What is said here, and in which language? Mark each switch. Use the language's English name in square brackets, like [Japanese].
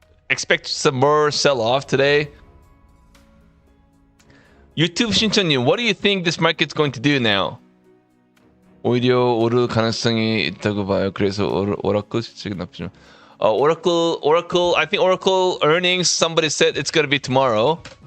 [English] Expect some more sell-off today. YouTube 신천님, what do you think this market's going to do now? [Korean] 오히려 오를 가능성이 있다고 봐요. 그래서 오라클 시책이 나쁘지만. [English] Oracle, I think Oracle earnings, somebody said it's going to be tomorrow.